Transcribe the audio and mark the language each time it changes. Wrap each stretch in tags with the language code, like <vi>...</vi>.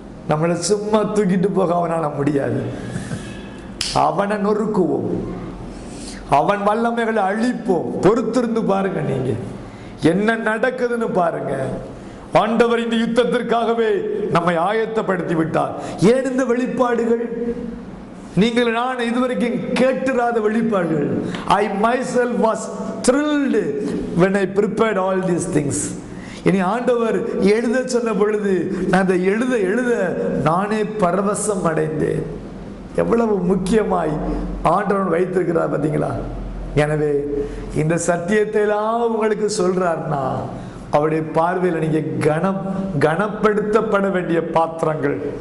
<ta>நம்மளை சும்மா தூக்கிட்டு போக அவனால முடியாது. அவனை நொறுக்குவோம், அவன் வல்லமைகளை அழிப்போம். பொறுத்திருந்து பாருங்க, நீங்க என்ன நடக்குதுன்னு பாருங்க. ஆண்டவர் இந்த யுத்தத்திற்காகவே நம்மை ஆயத்தப்படுத்தி விட்டார். ஏன் இந்த வெளிப்பாடுகள்? நீங்கள் நான் இதுவரைக்கும் கேட்டிராத வெளிப்பாடுகள்.</ta> <en>I myself was thrilled when I prepared all these things.</en> <ta>இனி ஆண்டவர் எழுத சொன்ன பொழுது நான் அதை எழுத நானே பரவசம் அடைந்தேன். எவ்வளவு முக்கியமாய் ஆண்டவர் வைத்திருக்கிறார் பார்த்தீங்களா? எனவே இந்த சத்தியத்தை எல்லாம் உங்களுக்கு சொல்றாருன்னா அவருடைய பார்வையில் நீங்க கனப்படுத்தப்பட வேண்டிய பாத்திரங்கள்.</ta>